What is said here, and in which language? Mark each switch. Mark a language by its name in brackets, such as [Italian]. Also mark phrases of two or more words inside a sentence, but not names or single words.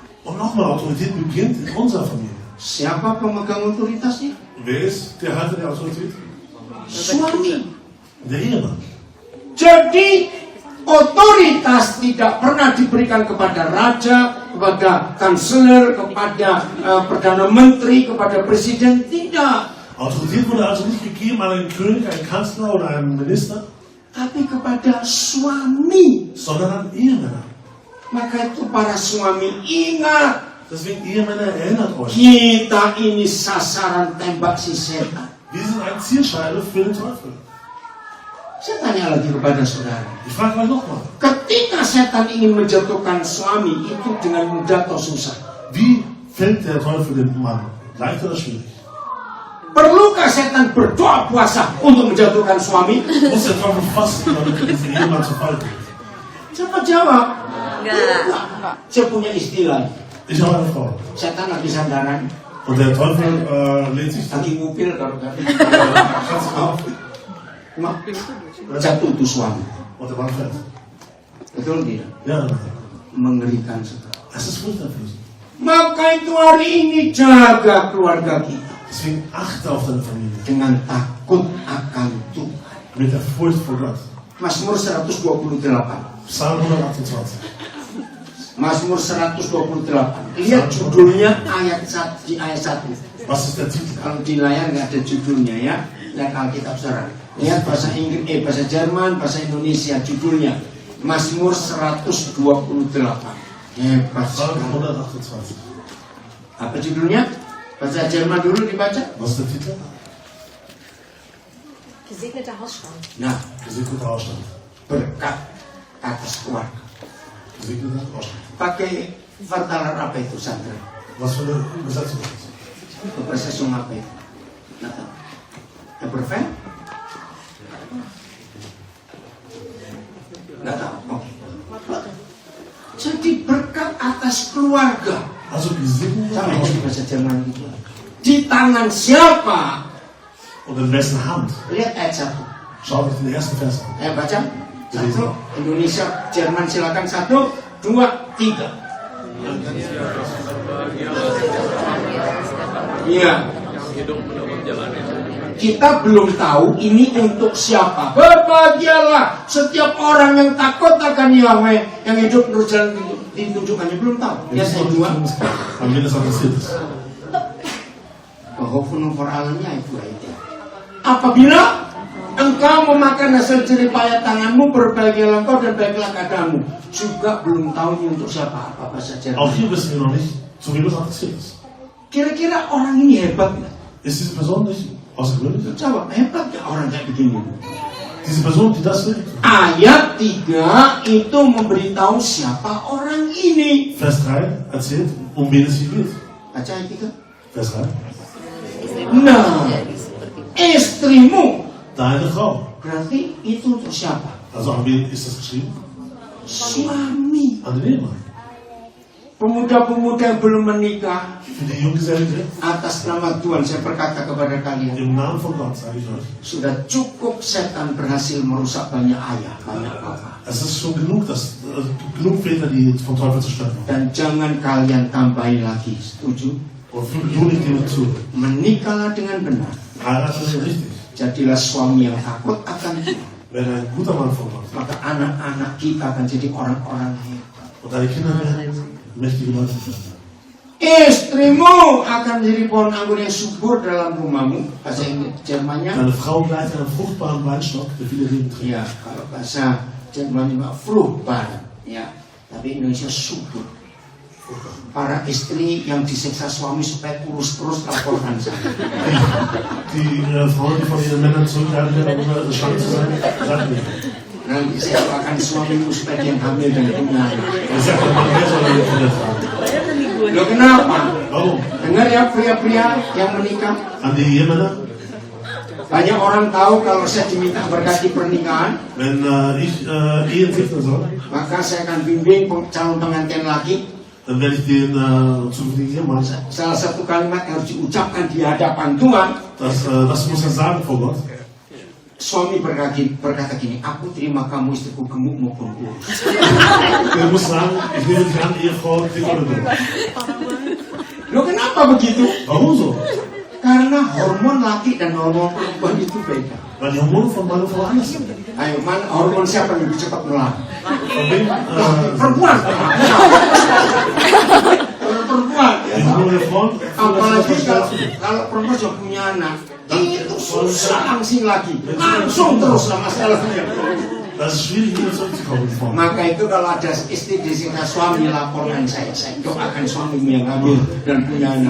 [German] Und nochmal, Autorität beginnt in unserer Familie. [Indonesian] Siapa pemegang otoritasnya? [German] Wer ist der Halter der Autorität? [Indonesian] Suami. [German] Der Ehemann. [Indonesian] Jadi, otoritas tidak pernah diberikan kepada raja, kepada kanselir, kepada perdana menteri, kepada presiden. Tidak. [German] Autorität wurde also nicht gegeben an einen König, einen Kanzler oder einen Minister, [Indonesian] Tapi kepada suami. [German] sondern an Ehemänner. [Indonesian] Maka itu para suami ingat. [German] Deswegen Ehemänner, erinnert euch. [Indonesian] Kita ini sasaran tembak si setan. [German] Wir sind eine Zielscheibe für den Teufel. [Indonesian] Saya tanya lagi kepada saudara. [German] Ich frage euch nochmal. [Indonesian] Ketika setan ingin menjatuhkan suami, itu dengan mudah atau susah? [German] Wie fällt der Teufel den Mann? Leicht oder schwierig? [Indonesian] Perlukah setan berdoa puasa untuk menjatuhkan suami? [German] Muss der Teufel fasten, damit diesen Ehemann zu Fall bringt? [Indonesian] Cepat jawab. Enggak. Saya punya istilah. [German] Ich habe eine Frau. [Indonesian] Setan lagi sandaran, [German] Und der Teufel lädt sich dann. [Indonesian] lagi ngupil kalau [German] Kannst du auf. [Indonesian] jatuh tuh suami. [German] Und der Mann fällt. [Indonesian] Betul tidak? [German] Ja, nein. [Indonesian] Mengerikan sekali. [German] Es ist furchtbar. [Indonesian] Maka itu hari ini jaga keluarga kita [German] Deswegen achte auf deine Familie. [Indonesian] dengan takut akan Tuhan. [German] Mit der Furcht vor Gott. [Indonesian] Mazmur 128. [German] Psalm 128. [Indonesian] Mazmur 128. Lihat judulnya di ayat 1. [German] Was ist der Titel? [Indonesian] Kalau di layar nggak ada judulnya ya. Lihat Alkitab saudara. Lihat bahasa Inggris, bahasa Jerman, bahasa Indonesia judulnya. Mazmur 128. Hebat [German] Psalm [Indonesian] sekali. [German] 128. [Indonesian] Apa judulnya? Bahasa Jerman dulu dibaca. [German] Was ist der Titel? Gesegneter Hausstand. [Indonesian] Nah, [German] Gesegneter Ausstand. [Indonesian] berkat atas keluarga. [German] Gesegnete Frau. [Indonesian] Pakai vertaler apa itu Sandra? [German] Was für eine Übersetzung ist das? [Indonesian] Übersetzung apa itu? Nggak tahu. Eberfan? Nggak tahu. Oke. Jadi berkat atas keluarga. [German] Also Gesegnete [Indonesian] Sama aja di [German] Frau. [Indonesian] bahasa Jerman gitu. Di tangan siapa? [German] Und in wessen Hand? [Indonesian] Lihat ayat 1. [German] Schaut euch den ersten Vers an. [Indonesian] Baca. 1. Indonesia, Jerman silakan. 1, 2, 3. Iya. Kita belum tahu ini untuk siapa. Berbahagialah setiap orang yang takut akan Yahweh, yang hidup menurut jalan ditunjukkannya. Belum tahu. Ya saya dua. [German] Wann wird das adressiert ist. Hoffnung vor allem-nya [Indonesian] itu aja. Apabila engkau memakan hasil jerih payah tanganmu, berbahagialah engkau dan baiklah keadaanmu. Juga belum tahu ini untuk siapa. Apa bahasa [German] Auch [Indonesian] Jerman. [German] hier wissen wir noch nicht, zu wem das adressiert ist. [Indonesian] Kira-kira orang ini hebat nggak? [German] Ist diese Person nicht außergewöhnlich? [Indonesian] Jawab, hebat nggak orang kayak begini? [German] Diese Person, die das will. [Indonesian] Ayat 3 itu memberitahu siapa orang ini. [German] Vers 3 erzählt, um wen es hier geht. [Indonesian] Baca ayat 3. [German] Vers 3. [Indonesian] Nah, istrimu. [German] Deine Frau. [Indonesian] Berarti itu untuk siapa? [German] Also an wen ist das geschrieben? [Indonesian] Suami. [German] An den Ehemann. [Indonesian] Pemuda-pemuda yang belum menikah, [German] Für die Junggesellen [Indonesian] atas nama Tuhan saya berkata kepada kalian, [German] im Namen von Gott sage ich euch, [Indonesian] sudah cukup setan berhasil merusak banyak ayah, banyak bapak. [German] es ist schon genug, dass genug Väter, die vom Teufel zerstört wurden. [Indonesian] Dan jangan kalian tambahin lagi, setuju? [German] Und füge du nicht dem zu. [Indonesian] Menikahlah dengan benar. [German] Heirate richtig. [Indonesian] Jadilah suami yang takut akan Tuhan. [German] Werde ein guter Mann von Gott. [Indonesian] Maka anak-anak kita akan jadi orang-orang hebat. [German] Und deine Kinder werden mächtige Leute werden. [Indonesian] Istrimu akan menjadi pohon anggur yang subur dalam rumahmu. Bahasa Jermannya, [German] Deine Frau bleibt einen fruchtbaren Weinstock, der viele Leben trägt. [Indonesian] ya kalau bahasa Jerman juga fruchtbar, ya. Tapi Indonesia subur. Para istri yang disiksa suami supaya kurus terus laporkan saya. [German] Die Frauen, die von ihren Männern zurückgehalten werden, um schlank zu sein, sagen mir. [Indonesian] Nanti saya doakan suamimu supaya dia hamil dan punya anak. [German] Ich sage, der Mann, der soll eine Kinder tragen. [Indonesian] Loh kenapa? [German] Warum? [Indonesian] Dengar ya pria-pria yang menikah. [German] An die Ehemänner, [Indonesian] Banyak orang tahu kalau saya diminta berkati pernikahan, [German] wenn ich Ehen segnen soll, [Indonesian] maka saya akan bimbing calon pengantin laki. [German] dann werde ich den zukünftigen Ehemann, [Indonesian] Salah satu kalimat yang harus diucapkan di hadapan Tuhan. [German] das muss er sagen vor Gott. [Indonesian] Suami berkata gini, aku terima kamu istriku gemuk maupun kurus. [German] Er muss sagen, ich nehme dich an, Ehefrau, dick oder dünn. [Indonesian] Loh kenapa begitu? [German] Warum so? [Indonesian] Karena hormon laki dan hormon perempuan itu beda. [German] Weil die Hormone von Mann und Frau anders sind. [Indonesian] Ayo, mana hormon siapa yang lebih cepat melarang? [German] Von wem? [Indonesian] Perempuan. Kalau perempuan, [German] Die Hormone der Frauen. [Indonesian] apalagi kalau perempuan sudah punya anak, itu susah langsung terus lah masalahnya. [German] Das ist schwierig, wieder zurückzukommen, die Frauen. [Indonesian] Maka itu kalau ada istri disiksa suami, laporkan saya doakan suamimu yang hamil dan punya anak.